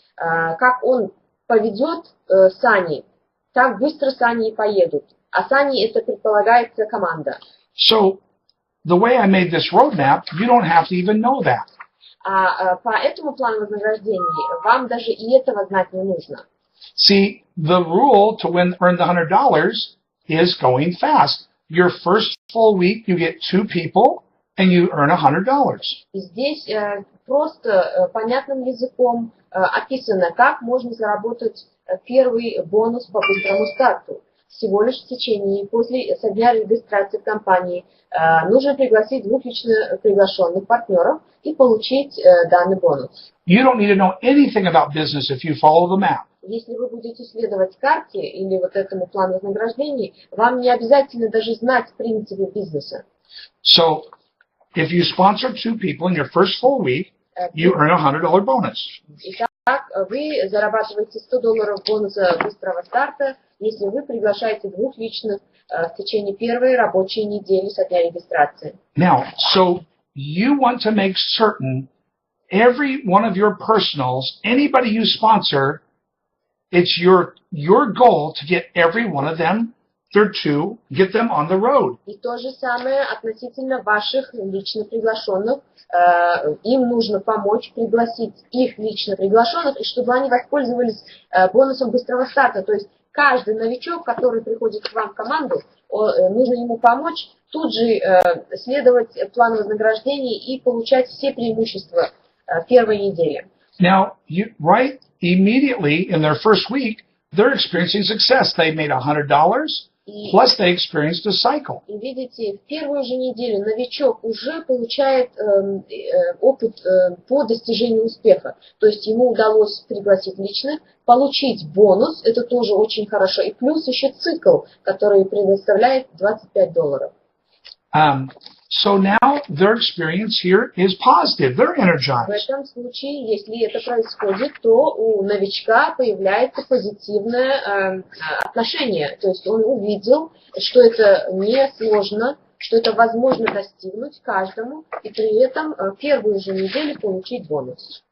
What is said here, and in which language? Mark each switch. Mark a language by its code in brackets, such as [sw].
[ru] Как он поведет сани, так быстро сани и поедут. А сани это предполагается команда. [en] So, the way I made this roadmap, you don't have to even know that. [ru] По этому плану вознаграждений вам даже и этого знать не нужно. [en] See, the rule to earn the $100 is going fast. Your first full week, you get 2 people, and you earn $100. [ru] И здесь просто понятным языком описано, как можно заработать первый бонус по быстрому старту. всего лишь в течение, со дня регистрации в компании, нужно пригласить 2 лично приглашенных партнеров и получить данный бонус. [en] You don't need to know anything about business if you follow the map. [ru] Если вы будете следовать карте или вот этому плану вознаграждений, вам не обязательно даже знать принципы бизнеса. [en] So, if you sponsor 2 people in your first full week, you earn a $100 bonus. [ru] Итак, вы зарабатываете $100 бонуса быстрого старта, если вы приглашаете 2 личных в течение первой рабочей недели со дня регистрации. [en] Now, so you want to make certain every one of your personals, anybody you sponsor, it's your goal to get every one of them, their 2, get them on the road. [ru] И то же самое относительно ваших лично приглашенных. Им нужно помочь пригласить их лично приглашенных, и чтобы они воспользовались бонусом быстрого старта. То есть каждый новичок, который приходит к вам в команду, нужно ему помочь тут же следовать плану вознаграждений и получать все преимущества первой недели. [en] Now, right immediately in their first week, they're experiencing success. They made $100, plus they experienced a cycle. [ru] И видите, в первую же неделю новичок уже получает опыт по достижению успеха. То есть ему удалось пригласить лично, получить бонус, это тоже очень хорошо, и плюс еще цикл, который предоставляет $25. [en] So now their experience here is positive. They're [ru] В [en] energized. [ru] этом случае, если это происходит, то у новичка появляется позитивное отношение. То есть он увидел, что это не сложно, что это возможно достигнуть каждому, и при этом первую же неделю получить бонус.